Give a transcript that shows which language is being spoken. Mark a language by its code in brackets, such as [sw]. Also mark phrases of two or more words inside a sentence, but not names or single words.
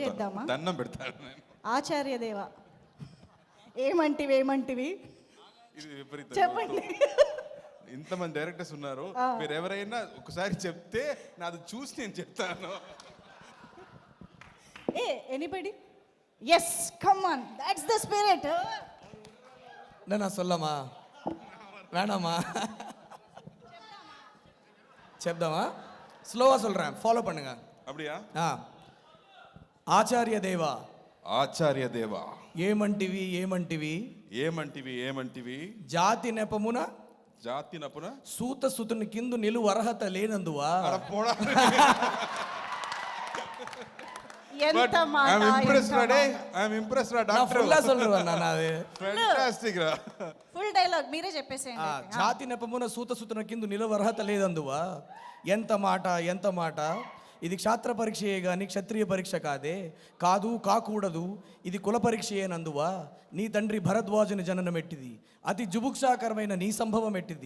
[te] పెడతాను చేద్దామా? దండం పెడతాను నేను. ఆచార్యదేవ ఏమంటివి ఏమంటివి ఇది విపరీతం. చెప్పండి. ఇంతమంది డైరెక్టర్స్ ఉన్నారు, మీరు ఎవరైనా ఒకసారి చెప్తే నాది చూసి నేను చెప్తాను. [en] A anybody? Yes, come on, that's the spirit. [ta] நான் சொல்லமா வேணாமா? చెప్దామా? స్లోవా சொல்றேன், ஃபாலோ பண்ணுங்க. அப்படியா? [te] ఆచార్య దేవా ఆచార్య దేవా ఏమంటివి ఏమంటివి ఏమంటివి ఏమంటివి జాతి నెపమున జాతి నపున సూత సుతుని కిందు నిలువ అర్హత లేనందువా. పోడా. ఎంత మాట, [en] I'm impressed, [te] ఎంత [en] Rade. [te] మాట. [en] I'm impressed, Rade. [ta] நான் [en] Doctor. [ta] ఫుల్లా சொல்றேன் நான் அது. [en] Fantastic, Ra. [te] ఫుల్ డైలాగ్ మీరే చెప్పేసేయండి. జాతి నెపమున సూత సుతుని కిందు నిలువ అర్హత లేదందువా. ఎంత మాట ఎంత మాట. ఇది క్షాత్ర పరీక్షయే గాని క్షత్రియ పరీక్ష కాదే. కాదు కాకూడదు, ఇది కుల పరీక్షయేనందువా. నీ తండ్రి భరద్వాజుని జననం ఎట్టిది, అతి జుభుక్షాకరమైన నీ సంభవం ఎట్టిది.